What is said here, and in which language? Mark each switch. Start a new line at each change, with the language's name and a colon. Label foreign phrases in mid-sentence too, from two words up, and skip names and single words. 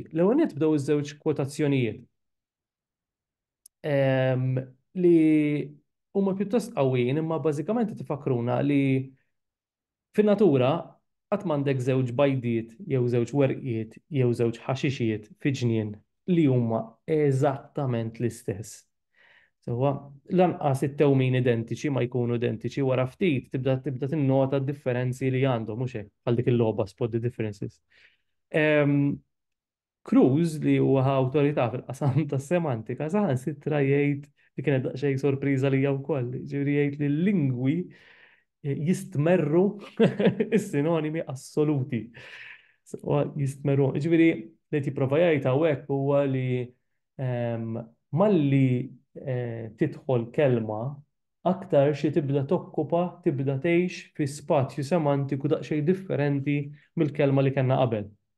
Maltese: L-ewwel nibdew iż-żewġ kwotazzjonijiet li huma pjuttost qawwin imma bażikament tifakruna li fin-natura qatt m'għandek żewġ bajdiet jew żewġ werqiet jew żewġ ħaxixiet fi ġnien li huma eżattament l-istess. Sewa, lanqas it-tewmin identiċi ma jkunu identiċi wara ftit tibda tinnota d-differenzi li għandhom mhux hekk għal dik il-logħba
English: spot the differences.
Maltese: Em, Cruz li huwa awtorità fil-qasam tas semantika saħan sitra jgħid li kienet daqsxejn sorpriża li wkoll, ġifieri jgħid li l-lingwi jistmerru is-sinonimi assoluti. Jistmerru. Ġifieri li tipprova jgħid hawnhekk huwa li malli tidħol kelma aktar xi tibda tokkupa tibda tgħix fi spazju semantiku daqsxejn differenti mill-kelma li kellna qabel.